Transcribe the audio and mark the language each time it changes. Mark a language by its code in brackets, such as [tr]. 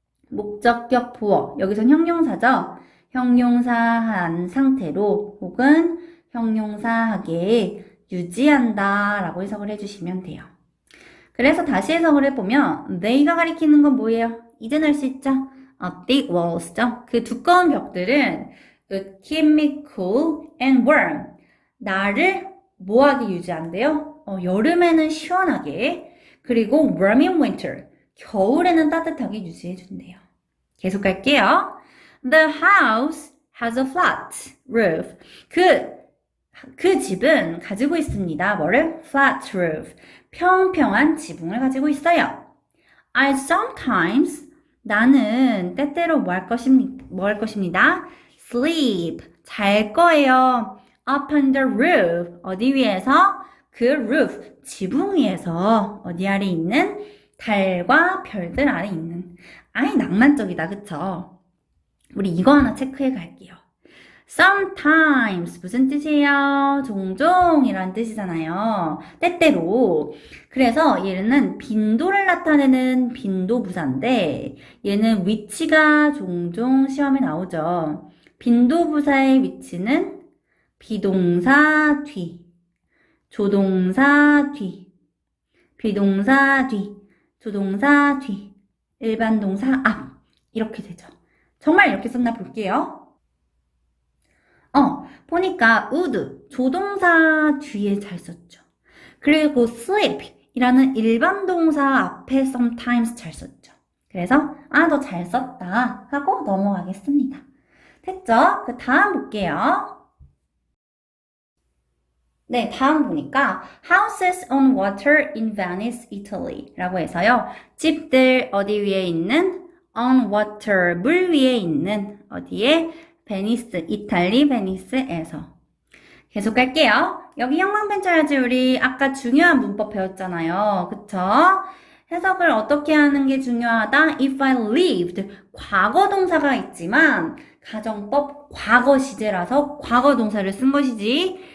[ko] 목적격 보어. 여기선 형용사죠? 형용사한 상태로 혹은 형용사하게 유지한다 라고 해석을 해주시면 돼요. 그래서 다시 해석을 해보면 they가 가리키는 건 뭐예요? 이제는 알 수 있죠? [en] thick walls [ko] 죠? 그 두꺼운 벽들은 [en] keep me cool and warm. [ko] 나를 뭐하게 유지한대요? 여름에는 시원하게, 그리고 [en] warm in winter. [ko] 겨울에는 따뜻하게 유지해준대요. 계속 갈게요. [en] The house has a flat roof. [ko] 그 집은 가지고 있습니다. 뭐를? [en] Flat roof. [ko] 평평한 지붕을 가지고 있어요. [en] I sometimes, [ko] 나는 때때로 뭐 할 것입니다. Sleep, 잘 거예요. [en] Up on the roof, [ko] 어디 위에서? 그 roof, 지붕 위에서 어디 아래 있는? 달과 별들 아래 있는. 아이 낭만적이다, 그쵸? 우리 이거 하나 체크해 갈게요. Sometimes 무슨 뜻이에요? 종종이란 뜻이잖아요. 때때로. 그래서 얘는 빈도를 나타내는 빈도부사인데 얘는 위치가 종종 시험에 나오죠. 빈도부사의 위치는 비동사 뒤, 조동사 뒤, 비동사 뒤, 조동사 뒤, 일반 동사 앞 이렇게 되죠. 정말 이렇게 썼나 볼게요. 보니까 would, 조동사 뒤에 잘 썼죠. 그리고 sleep 이라는 일반 동사 앞에 sometimes 잘 썼죠. 그래서 너 잘 썼다 하고 넘어가겠습니다. 됐죠? 그 다음 볼게요. 네, 다음 보니까 [en] houses on water in Venice, Italy [ko] 라고 해서요. 집들 어디 위에 있는? [en] on water, [ko] 물 위에 있는 어디에? 베니스, 이탈리 베니스에서. 계속 갈게요. 여기 형광펜 쳐야지. 우리 아까 중요한 문법 배웠잖아요. 그쵸? 해석을 어떻게 하는 게 중요하다? [en] If I lived, [ko] 과거 동사가 있지만 가정법 과거 시제라서 과거 동사를 쓴 것이지.